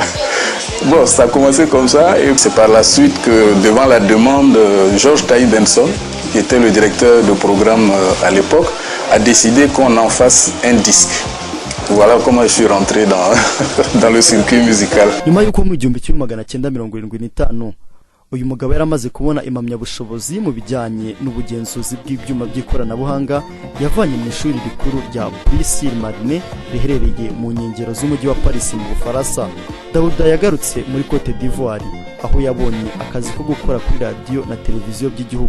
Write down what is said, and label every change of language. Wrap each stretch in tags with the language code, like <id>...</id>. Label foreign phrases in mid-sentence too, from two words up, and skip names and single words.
<fr>Bon, ça a commencé comme ça et c'est par la suite que, devant la demande, Georges Taï Benson, qui était le directeur de programme à l'époque, a décidé qu'on en fasse un disque. Voilà comment je suis rentré dans le circuit musical.</fr> <rw>Nyuma y'uko mu 1975 uyu mugabo yaramaze kubona impamyabushobozi mu bijyanye n'ubugenzuzi bw'ibyuma by'ikoranabuhanga, yavanye mu ishuri rikuru rya Brissy Marine riherereye mu nkengero z'umujyi wa Paris mu Bufaransa. Daouda yagarutse muri Cote d'Ivoire aho yabonye akazi ko gukora kuri radio na televiziyo by'igihugu.</rw>